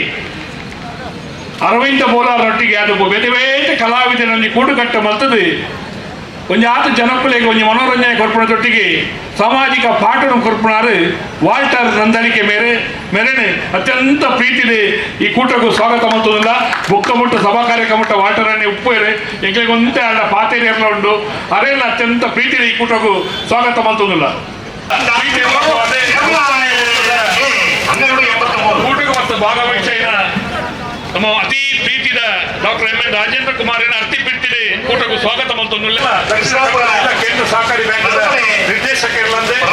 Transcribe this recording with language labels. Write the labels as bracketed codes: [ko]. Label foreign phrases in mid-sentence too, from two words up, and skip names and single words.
[tcy] ಅರವಿಂದ ಬೋಲಾರ್ ಒಟ್ಟಿಗೆ ಅದು ಬೇತೆ ಬೇತೆ ಕಲಾವಿದನಲ್ಲಿ ಕೂಡುಕಟ್ಟ ಮಲ್ತದು ಒಂಜಾತ ಜನಕ್ಕುಲೆಗೆ ಒಂಜಿ ಮನೋರಂಜನೆ ಕೊರ್ಪುಣದೊಟ್ಟಿಗೆ ಸಾಮಾಜಿಕ ಪಾಠನ ಕೊರ್ಪುಣಾರು ವಾಲ್ಟರ್ ನಂದಲಿಕೆ ಮೇರೆನೆ ಅತ್ಯಂತ ಪ್ರೀತಿದೆ ಈ ಕೂಟಕ್ಕೂ ಸ್ವಾಗತ ಮಲ್ತದಿಲ್ಲ ಬುಕ್ಕ ಮುಟ್ಟ ಸಭಾ ಕಾರ್ಯಕ್ರಮ ವಾಲ್ಟರ್ ಅನ್ನೇ ಉಪ್ಪೇರೆ ಎಂಗಳಿಗೆ ಒಂದೇ ಅಲ್ಲ ಪಾತೇರಿ ಎಲ್ಲ ಉಂಡು ಅರೆಲ್ಲ ಅತ್ಯಂತ ಪ್ರೀತಿದೆ ಈ ಕೂಟಕ್ಕೂ ಸ್ವಾಗತ ಮಲ್ತದಿಲ್ಲ ಕೂಟಕ್ಕೆ ಮತ್ತು ಭಾಗವಹಿಸಿದ ನಮ್ಮ ಅತಿ ಪ್ರೀತಿದ ಡಾಕ್ಟರ್ ಎಂ ಎನ್ ರಾಜೇಂದ್ರ ಕುಮಾರ್ ಅತಿ ಪ್ರೀತಿದೆ ಕೂಟಕ್ಕೂ ಸ್ವಾಗತ ಮಲ್ತೊಂದಿಲ್ಲ ಕೇಂದ್ರ ಸಹಕಾರಿ ಬ್ಯಾಂಕ್ ನಿರ್ದೇಶಕರಿಲ್ಲಂದೆ